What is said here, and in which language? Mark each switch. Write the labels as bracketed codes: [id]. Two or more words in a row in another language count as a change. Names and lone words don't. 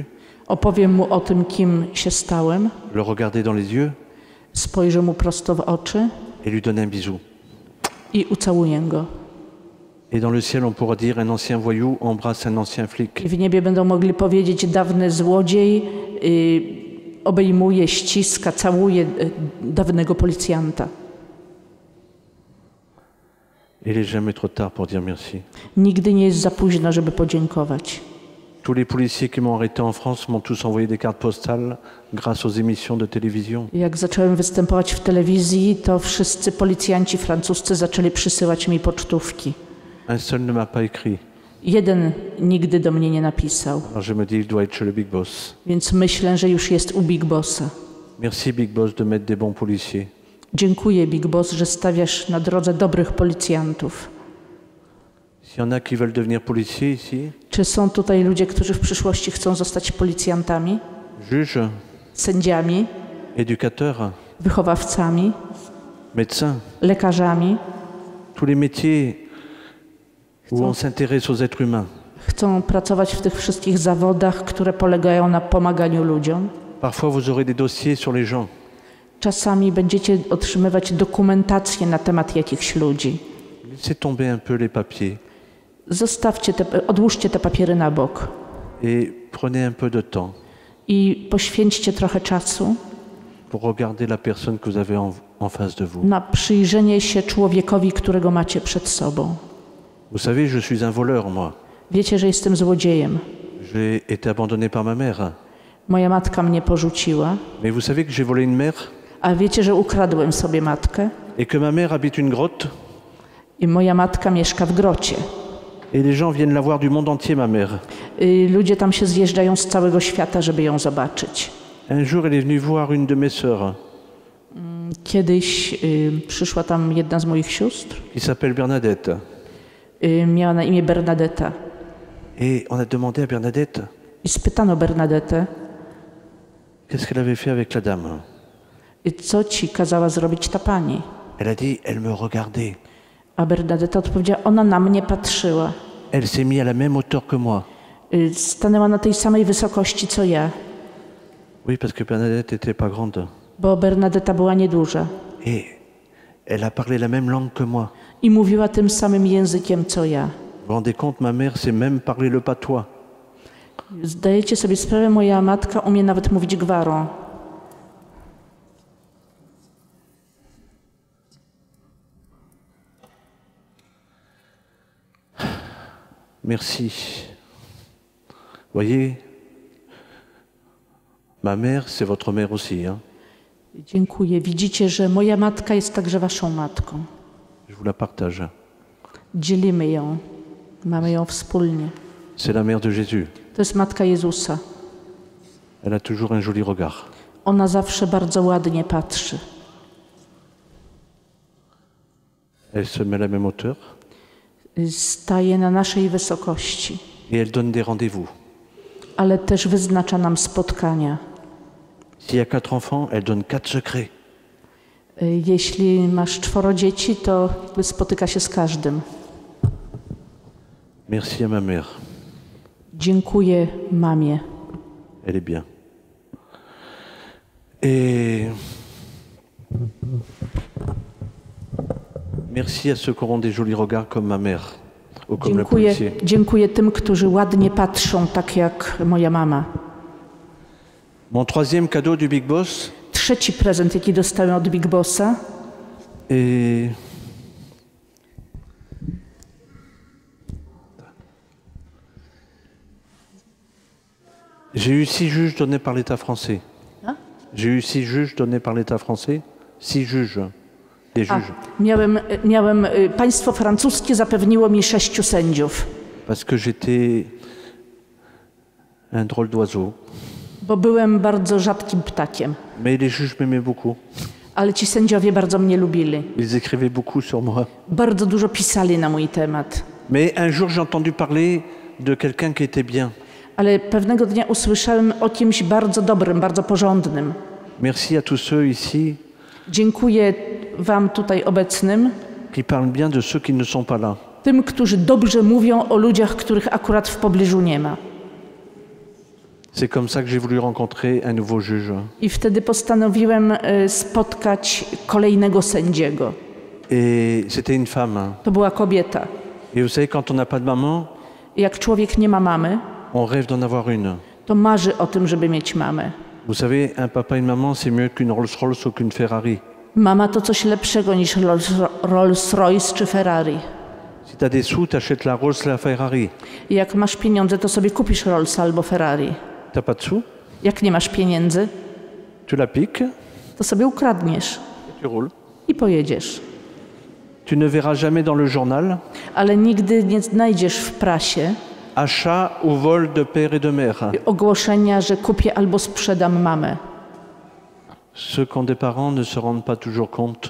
[pl] Opowiem mu o tym, kim się stałem, [fr] le regarder dans les yeux [pl] spojrzę mu prosto w oczy [fr] et lui donner un bisou. [pl] i ucałuję go. [fr] Et dans le ciel, on pourra dire un ancien voyou embrasse un ancien flic. [pl] I w niebie będą mogli powiedzieć, dawny złodziej obejmuje, ściska, całuje dawnego policjanta. [fr] Il n'est jamais trop tard pour dire merci. [pl] Nigdy nie jest za późno, żeby podziękować. [fr] Tous les policiers qui m'ont arrêté en France m'ont tous envoyé des cartes postales grâce aux émissions de télévision. [pl] Jak zacząłem występować w telewizji, to wszyscy policjanci francuscy zaczęli przysyłać mi pocztówki. [fr] Un seul ne m'a pas écrit. [pl] Jeden nigdy do mnie nie napisał, [fr] Alors je me dis, il doit être chez le Big Boss. [pl] więc myślę, że już jest u Big Bossa. [fr] Merci Big Boss de mettre des bons policiers. [pl] Dziękuję, Big Boss, że stawiasz na drodze dobrych policjantów. [fr] S'il y en a qui veulent devenir policiers ici, [pl] Czy są tutaj ludzie, którzy w przyszłości chcą zostać policjantami, [fr] juges, [pl] sędziami, [fr] éducateurs, [pl] wychowawcami, [fr] médecins, [pl] lekarzami? [fr] tous les métiers où on s'intéresse aux êtres humains. [pl] Chcą pracować w tych wszystkich zawodach, które polegają na pomaganiu ludziom? [fr] Parfois vous aurez des dossiers sur les gens. [pl] Czasami będziecie otrzymywać dokumentację na temat jakichś ludzi. [fr] Laissez tomber un peu les papiers [pl] Odłóżcie te papiery na bok [fr] et prenez un peu de temps [pl] I poświęćcie trochę czasu [fr] pour regarder la personne que vous avez en face de vous. [pl] na przyjrzenie się człowiekowi, którego macie przed sobą. [fr] Vous savez, je suis un voleur, moi. [pl] Wiecie, że jestem złodziejem. [fr] J'ai été abandonné par ma mère. [pl] Moja matka mnie porzuciła. [fr] Mais vous savez que j'ai volé une mère [pl] A wiecie, że ukradłem sobie matkę? [fr] et que ma mère habite une grotte [pl] I moja matka mieszka w grocie. [fr] et les gens viennent la voir du monde entier, ma mère. [pl] Ludzie tam się zjeżdżają z całego świata, żeby ją zobaczyć. [fr] Un jour, elle est venue voir une de mes sœurs [pl] Kiedyś przyszła tam jedna z moich sióstr. [fr] qui s'appelle Bernadette. [pl] Miała na imię Bernadetta. [fr] Et on a demandé à Bernadette [pl] I spytano Bernadette, [fr] qu'est-ce qu'elle avait fait avec la dame. [pl] co ci kazała zrobić ta pani? [fr] Elle a dit, elle me regardait. [pl] A Bernadetta odpowiedziała, ona na mnie patrzyła. [fr] Elle s'est mise à la même hauteur que moi. [pl] Stanęła na tej samej wysokości co ja, [fr] Oui, parce que Bernadette n'était pas grande. [pl] bo Bernadetta była nieduża. [fr] Et elle a parlé la même langue que moi. [pl] I mówiła tym samym językiem co ja. [fr] Vous vous rendez compte, ma mère sait même parler le patois. [pl] Zdajecie sobie sprawę, moja matka umie nawet mówić gwarą. [fr] Merci. Voyez, ma mère, c'est votre mère aussi. Hein. [pl] Dziękuję. Widzicie, że moja matka jest także waszą matką. [fr] Je vous la partage. [pl] Dzielimy ją. Mamy ją wspólnie. [fr] C'est la mère de Jésus. [pl] To jest matka Jezusa. [fr] Elle a toujours un joli regard. [pl] Ona zawsze bardzo ładnie patrzy. [fr] Elle se met à la même hauteur [pl] Staje na naszej wysokości, [fr] et elle donne des rendez-vous. [pl] ale też wyznacza nam spotkania. [fr] S'il y a 4 enfants, elle donne 4 secrets. [pl] Jeśli masz 4 dzieci, to spotyka się z każdym. [fr] Merci à ma mère. [pl] Dziękuję mamie. [fr] Elle est bien. Et merci à ceux qui auront des jolis regards comme ma mère ou comme le policier. [pl] Dziękuję tym, którzy ładnie patrzą, tak jak moja mama. [fr] Mon troisième cadeau du Big Boss [pl] Trzeci prezent, jaki dostałem od Big Bossa, [fr] est j'ai eu 6 juges donnés par l'État français. Hein? J'ai eu 6 juges donnés par l'État français. 6 juges. Des juges. [pl] Państwo francuskie zapewniło mi 6 sędziów, [fr] Parce que j'étais un drôle d'oiseau. [pl] bo byłem bardzo rzadkim ptakiem. [fr] Mais les juges m'aimaient beaucoup. [pl] Ale ci sędziowie bardzo mnie lubili. [fr] Ils écrivaient beaucoup sur moi. [pl] Bardzo dużo pisali na mój temat. [fr] Mais un jour, j'ai entendu parler de quelqu'un qui était bien. [pl] Ale pewnego dnia usłyszałem o kimś bardzo dobrym, bardzo porządnym. [fr] Merci à tous ceux ici [pl] Dziękuję wam tutaj obecnym, [fr] qui parlent bien de ceux qui ne sont pas là. [pl] tym, którzy dobrze mówią o ludziach, których akurat w pobliżu nie ma. [fr] C'est comme ça que j'ai voulu rencontrer un nouveau juge. [pl] I wtedy postanowiłem spotkać kolejnego sędziego. [fr] Et c'était une femme. [pl] To była kobieta. [fr] Et vous savez, quand on n'a pas de maman, [pl] Jak człowiek nie ma mamy, [fr] on rêve d'en avoir une. [pl] to marzy o tym, żeby mieć mamę. [fr] Vous savez, un papa et une maman, c'est mieux qu'une Rolls-Royce ou qu'une Ferrari. [pl] Mama to coś lepszego niż Rolls-Royce czy Ferrari. [fr] Si tu as des sous, tu achètes la Rolls, la Ferrari. [pl] I jak masz pieniądze, to sobie kupisz Rollsa albo Ferrari. [fr] Tu n'as pas de sous, [pl] Jak nie masz pieniędzy, [fr] tu la piques [pl] to sobie ukradniesz [fr] et tu roules. [pl] i pojedziesz. [fr] Tu ne verras jamais dans le journal [pl] Ale nigdy nie znajdziesz w prasie [fr] achat ou vol de père et de mère. [pl] ogłoszenia, że kupię albo sprzedam mamę. [fr] Ceux qui ont des parents ne se rendent pas toujours compte